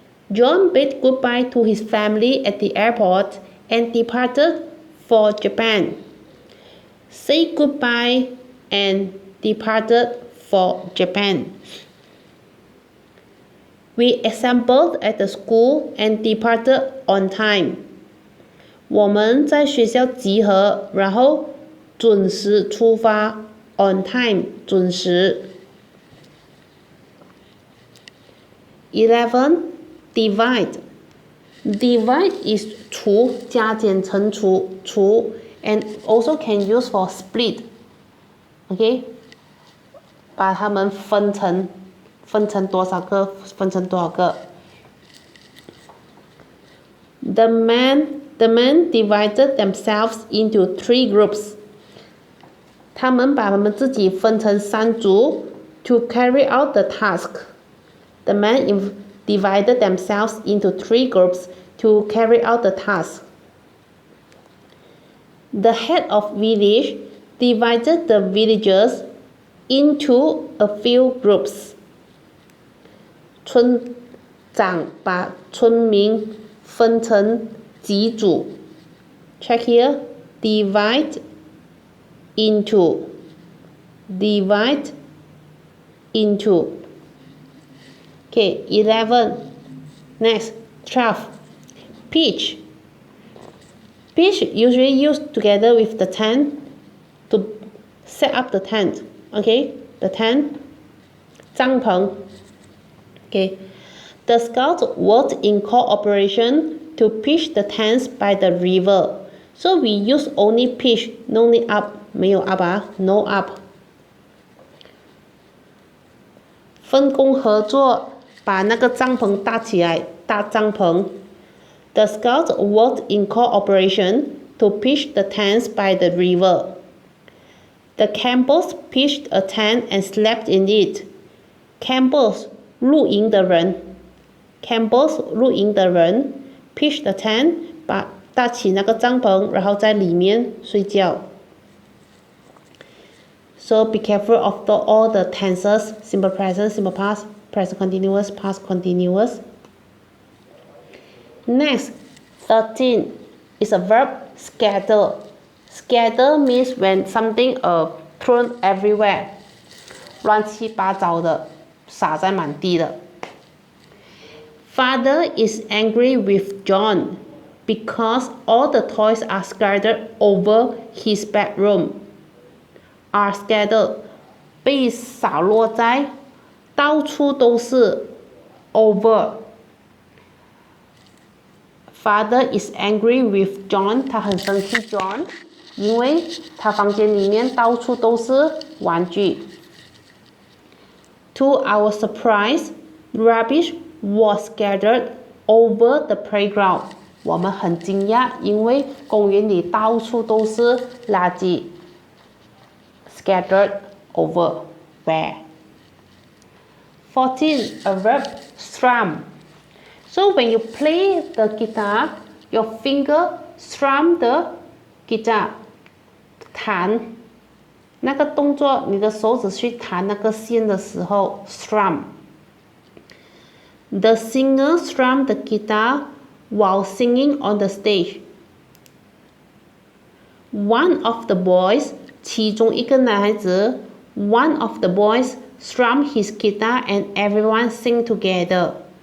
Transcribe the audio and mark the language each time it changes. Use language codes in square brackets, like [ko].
[en] John bid goodbye to his family at the airport and departed for Japan. Say goodbye and departed for Japan. We assembled at the school and departed on time. [zh] 我们在学校集合，然后准时出发 [en] on time [zh] 准时。 [en] 11. Divide. Divide is [zh] 除，加减乘除 [en] and also can use for split. [zh] Okay? 把它们分成多少个，分成多少个。 [en] The men divided themselves into 3 groups. [zh] 他们把他们自己分成3组 [en] to carry out the task. The men divided themselves into 3 groups to carry out the task. The head of village divided the villagers into a few groups. [zh] 村长把村民分成几组 [en] Check here. Divide into. Okay, 11. Next, 12. Pitch. Pitch usually used together with the tent to set up the tent. Okay, the tent. 帐篷.Okay. The scouts worked in cooperation to pitch the tents by the river. So we use only pitch, no need up. [zh] 没有 up 啊 [en] no up. [zh] 分工合作，把那个帐篷搭起来，搭帐篷。 [en] The scouts worked in cooperation to pitch the tents by the river. The Campbells pitched a tent and slept in it. [zh] Campbells 露营的人 Campbells 露营的人 [en] pitched the tent [zh] 搭起那个帐篷，然后在里面睡觉。 [en] So be careful of all the tenses, simple present, simple past, present continuous, past continuous. Next, 13 is a verb, scatter. Scatter means when something thrown everywhere. [zh] 乱七八糟的，撒在满地的。 [en] Father is angry with John because all the toys are scattered over his bedroom. Are scattered [zh] 被洒落在到处都是 over. [en] Father is angry with John. [zh] 他很生气 John 因为他房间里面到处都是玩具。 [en] To our surprise, rubbish was scattered over the playground. [zh] 我们很惊讶，因为公园里到处都是垃圾。 [en] Scattered over where? 14. A verb, strum. So when you play the guitar, your finger strum the guitar. [zh] 弹那个动作，你的手指去弹那个线的时候 strum. [en] The singer strummed the guitar while singing on the stage. One of the boys, [zh] 其中一个男孩子 [en] one of the boys strummed his guitar and everyone sing together.